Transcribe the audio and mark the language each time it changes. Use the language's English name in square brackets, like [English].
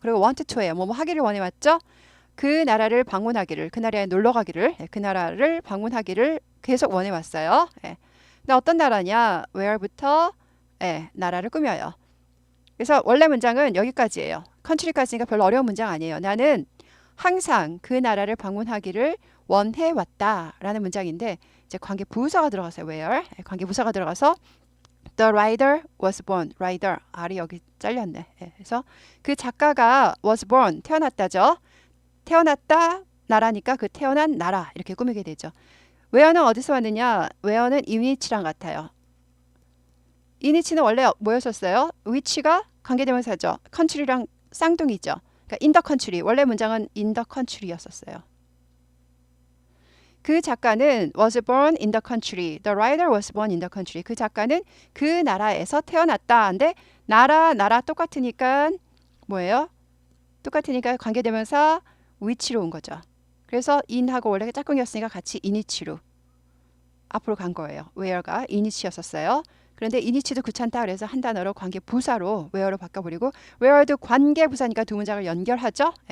[Korean] 그리고 want to예요. 뭐뭐 하기를 원해왔죠. 그 나라를 방문하기를, 그 나라에 놀러 가기를, 그 나라를 방문하기를 계속 원해왔어요. 예. 근데 어떤 나라냐? where부터 나라를 꾸며요. 그래서 원래 문장은 여기까지예요. country까지니까 별로 어려운 문장 아니에요. 나는 항상 그 나라를 방문하기를 원해왔다라는 문장인데 이제 관계 부사가 들어가서요. [English] where [Korean] 관계 부사가 들어가서 [English] The writer was born. [Korean] writer R이 여기 잘렸네. 그래서 그 작가가 was born 태어났다죠. 태어났다 나라니까 그 태어난 나라 이렇게 꾸미게 되죠. where는 어디서 왔느냐? where는 in위치랑 같아요. in위치는 원래 뭐였었어요? which가 관계대명사죠. country랑 쌍둥이죠. 그러니까 in the country. 원래 문장은 in the country였었어요. 그 작가는 [English] was born in the country. The writer was born in the country. [Korean] 그 작가는 그 나라에서 태어났다. 근데 나라 똑같으니까 뭐예요? 똑같으니까 관계대명사 which로 온 거죠. 그래서 in하고 원래 짝꿍이었으니까 같이 in이치로 앞으로 간 거예요. where가 in이치였었어요. 그런데 in이치도 귀찮다 그래서 한 단어로 관계 부사로 where로 바꿔버리고 where도 관계 부사니까 두 문장을 연결하죠.